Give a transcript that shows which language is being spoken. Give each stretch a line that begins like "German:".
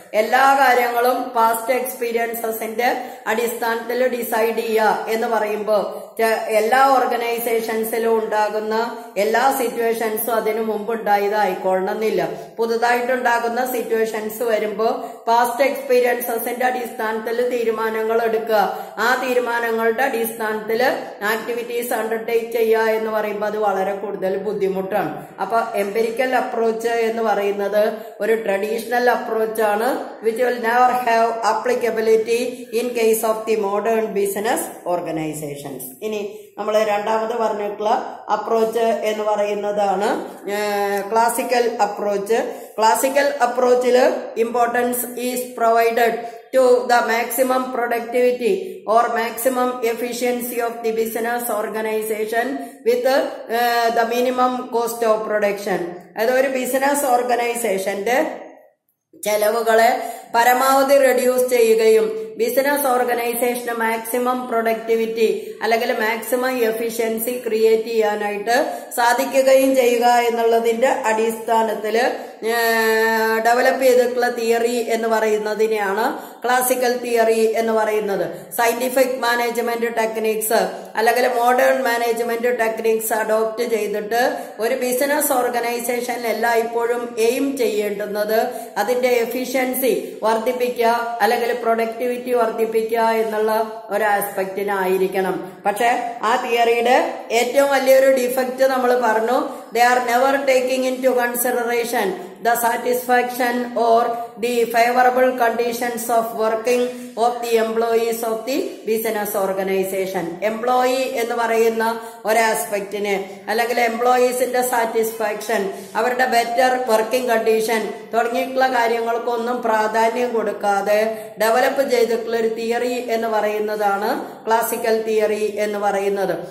Malayalam: എല്ലാ കാര്യങ്ങളും പാസ്റ്റ് എക്സ്പീരിയൻസസിന്റെ അടിസ്ഥാനത്തിൽ ഡിസൈഡ് ചെയ്യുക എന്ന് പറയുമ്പോൾ എല്ലാ ഓർഗനൈസേഷൻസിലും ഉണ്ടാകുന്ന എല്ലാ സിറ്റുവേഷൻസും അതിനു മുമ്പ് ഉണ്ടായതായിക്കൊള്ളണമെന്നില്ല. പുതുതായിട്ടുണ്ടാകുന്ന സിറ്റുവേഷൻസ് വരുമ്പോൾ പാസ്റ്റ് എക്സ്പീരിയൻസസിന്റെ അടിസ്ഥാനത്തിൽ തീരുമാനങ്ങൾ എടുക്കുക, ആ തീരുമാനങ്ങളുടെ അടിസ്ഥാനത്തിൽ ആക്ടിവിറ്റീസ് അണ്ടർടേക്ക് ചെയ്യുക എന്ന് പറയുമ്പോൾ അത് വളരെ കൂടുതൽ ബുദ്ധിമുട്ടാണ്. അപ്പൊ എംപിരിക്കൽ അപ്രോച്ച് എന്ന് പറയുന്നത് ഒരു traditional അപ്രോച്ചാണ്
English: which will never have applicability in case of the modern business organizations.
Malayalam: ഇനി നമ്മൾ രണ്ടാമത് പറഞ്ഞിട്ടുള്ള അപ്രോച്ച് എന്ന് പറയുന്നതാണ് classical approach. Classical അപ്രോച്ചില്
English: Importance is provided to the maximum productivity or maximum efficiency of the business organization with the minimum cost of production.
Malayalam: അതൊരു business ഓർഗനൈസേഷന്റെ ചെലവുകളെ പരമാവധി reduce ചെയ്യുകയും ബിസിനസ് ഓർഗനൈസേഷന് മാക്സിമം പ്രൊഡക്ടിവിറ്റി അല്ലെങ്കിൽ മാക്സിമം എഫിഷ്യൻസി ക്രിയേറ്റ് ചെയ്യാനായിട്ട് സാധിക്കുകയും ചെയ്യുക എന്നുള്ളതിന്റെ അടിസ്ഥാനത്തില് ഡെവലപ്പ് ചെയ്തിട്ടുള്ള തിയറി എന്ന് പറയുന്നതിനെയാണ് ക്ലാസിക്കൽ തിയറി എന്ന് പറയുന്നത്. സയന്റിഫിക് മാനേജ്മെന്റ് ടെക്നിക്സ് അല്ലെങ്കിൽ മോഡേൺ മാനേജ്മെന്റ് ടെക്നിക്സ് അഡോപ്റ്റ് ചെയ്തിട്ട് ഒരു ബിസിനസ് ഓർഗനൈസേഷൻ എല്ലായ്പ്പോഴും എയിം ചെയ്യേണ്ടുന്നത് അതിന്റെ എഫിഷ്യൻസി വർദ്ധിപ്പിക്കുക അല്ലെങ്കിൽ പ്രൊഡക്ടിവിറ്റി വർദ്ധിപ്പിക്കുക എന്നുള്ള ഒരു ആസ്പെക്റ്റിനായിരിക്കണം. പക്ഷെ ആ തിയറിയുടെ ഏറ്റവും വലിയൊരു ഡിഫക്റ്റ് നമ്മൾ പറഞ്ഞു,
English: they are never taking into consideration the satisfaction or the favorable conditions of working of the employees of the business organization.
Malayalam: Employee എന്ന് പറയുന്ന ഒരാസ്പെക്റ്റിന് അല്ലെങ്കിൽ എംപ്ലോയീസിന്റെ സാറ്റിസ്ഫാക്ഷൻ, അവരുടെ ബെറ്റർ വർക്കിംഗ് കണ്ടീഷൻ തുടങ്ങിയിട്ടുള്ള കാര്യങ്ങൾക്കൊന്നും പ്രാധാന്യം കൊടുക്കാതെ ഡെവലപ്പ് ചെയ്തിട്ടുള്ള ഒരു തിയറി എന്ന് പറയുന്നതാണ് ക്ലാസിക്കൽ തിയറി എന്ന് പറയുന്നത്.